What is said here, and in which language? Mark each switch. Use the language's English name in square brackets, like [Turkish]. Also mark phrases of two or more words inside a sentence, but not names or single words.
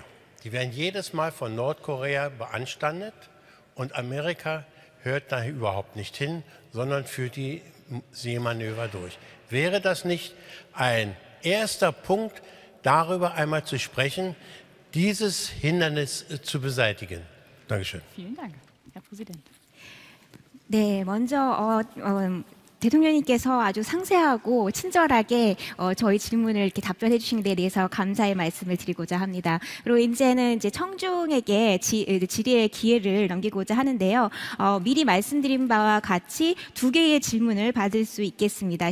[German] Die werden jedes Mal von Nordkorea beanstandet und Amerika hört da überhaupt nicht hin, sondern führt die Seemanöver durch. Wäre das nicht ein erster Punkt, darüber einmal zu sprechen, dieses Hindernis zu beseitigen? Dankeschön. Vielen Dank, Herr Präsident. [Korean] 네, 먼저 대통령님께서 아주 상세하고 친절하게 저희 질문을 이렇게 답변해 주신 데 대해서 감사의 말씀을 드리고자 합니다. 그리고 이제는 청중에게 질의의 기회를 넘기고자 하는데요. 미리 말씀드린 바와 같이 2개의 질문을 받을 수 있겠습니다.